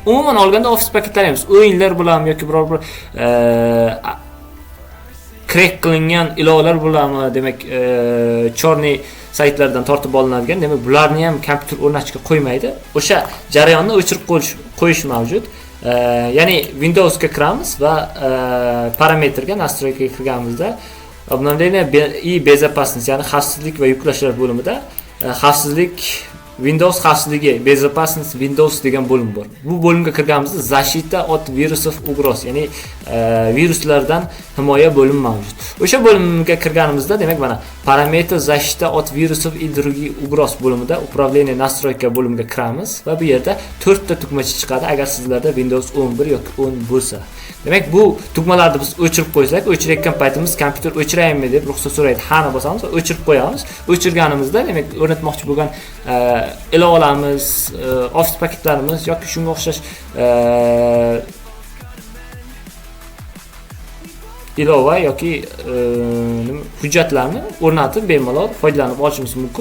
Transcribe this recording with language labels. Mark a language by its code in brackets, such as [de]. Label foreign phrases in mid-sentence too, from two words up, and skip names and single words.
[uz] Umuman olganda Office paketlari emas, o'yinlar bilan yoki biror bir crack qilingan ilovalar bilanmi, demak chorniy saytlardan tortib olinadigan, demak bularni ham kompyuter o'rnatishga qo'ymaydi. O'sha jarayonni o'chirib qo'yish mavjud. Ya'ni Windowsga kiramiz va parametrga, настройкаga kirganimizda [ru] обновление и безопасность, [uz] ya'ni xavfsizlik va yuklashlar bo'limida xavfsizlik, Windows xavfsizligi, [ru] безопасность Windows [uz] degan bo'lim bor. Bu bo'limga kirganimizda [ru] защита от вирусов угроз, [uz] ya'ni viruslardan himoya bo'limi mavjud. O'sha bo'limga kirganimizda demak mana parametr [ru] защита от вирусов и других угроз [uz] bo'limida [ru] управление настройка [uz] bo'limiga kiramiz va bu yerda 4 ta tugmacha chiqadi agar sizlarda Windows 11 yoki 10 bo'lsa. Demak bu tugmalarni biz o'chirib qo'ysak, o'chirayotgan paytimiz kompyuter o'chiraymi deb ruxsat so'raydi. Ha'ni bosamiz va o'chirib qo'yamiz. O'chirganimizda demak o'rnatmoqchi bo'lgan ilovalarimiz, Office paketlarimiz yoki shunga o'xshash ilova yoki hujjatlarni o'rnatib bemalol foydalanib olishimiz mumkin.